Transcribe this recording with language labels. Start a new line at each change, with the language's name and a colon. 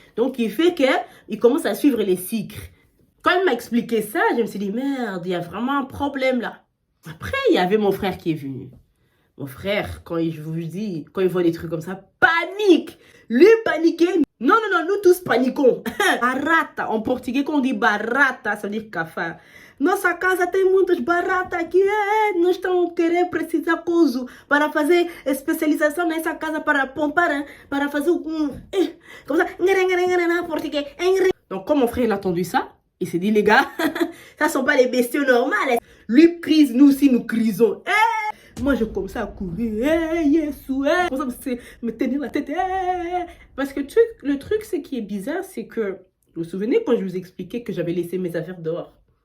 French: Donc, il fait qu'il commence à suivre les sucres. Quand il m'a expliqué ça, je me suis dit, merde, il y a vraiment un problème là. Après, il y avait mon frère qui est venu. Mon frère, quand il voit des trucs comme ça, panique. Lui paniquer. Non, nous tous paniquons. Barata, en portugais, quand on dit barata, ça veut dire cafard.
Portuguese: Nossa casa tem muitos barata aqui. Nós estamos querendo precisar coisa para fazer especialização nessa casa para pompar, para fazer
French: comme ça. Portugais. Donc, quand mon frère il a entendu ça, il s'est dit, les gars, ça ne sont pas les bestiaux normales. Lui crise, nous aussi nous crisons. Moi, je commence à courir, Yesu, comme ça, me tenir la tête, Parce que le truc, ce qui est bizarre, c'est que, vous vous souvenez quand je vous expliquais que j'avais laissé mes affaires dehors?